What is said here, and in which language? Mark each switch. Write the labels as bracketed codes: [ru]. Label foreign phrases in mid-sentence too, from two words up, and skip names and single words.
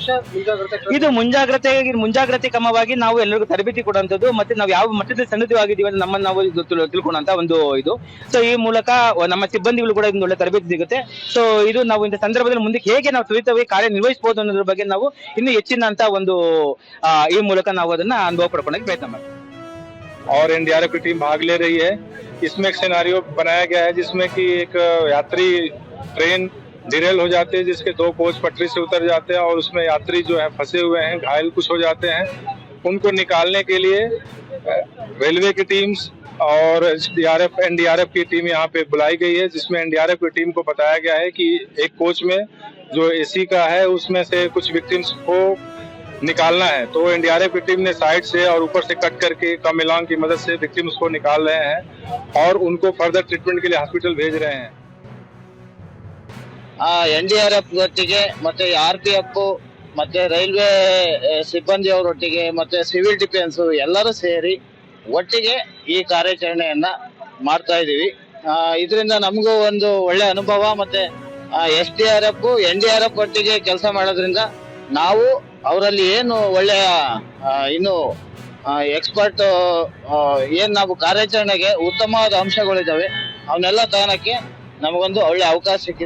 [kn] ಇದು ಮುಂಜಾಗ್ರತೆ ಕ್ರಮವಾಗಿ ನಾವು ಎಲ್ಲರಿಗೂ ತರಬೇತಿ ಕೊಡುವಂಥದ್ದು, ಮತ್ತೆ ನಾವು ಯಾವ ಮಟ್ಟದಲ್ಲಿ ಸನ್ನದ್ಧವಾಗಿದ್ದೀವಿ ಅಂತ ನಮ್ಮನ್ನು ನಾವು ತಿಳ್ಕೊಳ್ಳುವಂತ ಒಂದು ಇದು. ಸೊ ಈ ಮೂಲಕ ನಮ್ಮ ಸಿಬ್ಬಂದಿಗಳು ಕೂಡ ಇದೊಂದು ಒಳ್ಳೆ ತರಬೇತಿ ಸಿಗುತ್ತೆ. ಸೊ ಇದು ನಾವು ಇಂಥ ಸಂದರ್ಭದಲ್ಲಿ ಮುಂದಕ್ಕೆ ಹೇಗೆ ನಾವು ತ್ವರಿತವಾಗಿ ಕಾರ್ಯನಿರ್ವಹಿಸಬಹುದು ಅನ್ನೋದ್ರ ಬಗ್ಗೆ ನಾವು ಇನ್ನೂ ಹೆಚ್ಚಿನ ಅಂತ ಒಂದು ಈ ಮೂಲಕ ನಾವು ಅದನ್ನ ಅನುಭವ ಪಡ್ಕೊಳ್ಳೋಕೆ ಪ್ರಯತ್ನ ಮಾಡ್ತೀವಿ. [hi] और NDRF की टीम भाग ले रही है. इसमें एक सिनेरियो बनाया गया है जिसमें कि एक यात्री ट्रेन डिरेल हो जाती है, जिसके 2 कोच पटरी से उतर जाते हैं और उसमें यात्री जो है फंसे हुए हैं, घायल कुछ हो जाते हैं. उनको निकालने के लिए रेलवे की टीम्स और NDRF की टीम यहाँ पे बुलाई गई है, जिसमें NDRF की टीम को बताया गया है कि एक कोच में जो AC का है उसमें से कुछ विक्टिम्स को निकालना है, तो एनडीआरएफ की टीम ने साइड से और ऊपर से कट करके कम इलांग की मदद से विक्टिम्स को निकाल रहे हैं और उनको [en] further treatment [hi] के लिए हॉस्पिटल भेज रहे हैं। [kn] NDRF ಒಟ್ಟಿಗೆ ಮತ್ತೆ RPF ಮತ್ತೆ ರೈಲ್ವೆ ಸಿಬ್ಬಂದಿಯವರೊಟ್ಟಿಗೆ ಮತ್ತೆ ಸಿವಿಲ್ ಡಿಫೆನ್ಸ್ ಎಲ್ಲರೂ ಸೇರಿ ಒಟ್ಟಿಗೆ ಈ ಕಾರ್ಯಾಚರಣೆಯನ್ನ ಮಾಡ್ತಾ ಇದೀವಿ. ಇದರಿಂದ ನಮಗೂ ಒಂದು ಒಳ್ಳೆ ಅನುಭವ. ಮತ್ತೆ SDRF NDRF ಒಟ್ಟಿಗೆ ಕೆಲಸ ಮಾಡೋದ್ರಿಂದ ನಾವು ಅವರಲ್ಲಿ ಏನು ಒಳ್ಳೆಯ ಇನ್ನು ಎಕ್ಸ್ಪರ್ಟ್ ಏನ್ ನಾವು ಕಾರ್ಯಾಚರಣೆಗೆ ಉತ್ತಮವಾದ ಅಂಶಗಳಿದ್ದಾವೆ ಅವನ್ನೆಲ್ಲ ತಗೊಳಕ್ಕೆ ನಮಗೊಂದು ಒಳ್ಳೆ ಅವಕಾಶ ಸಿಕ್ಕಿದೆ.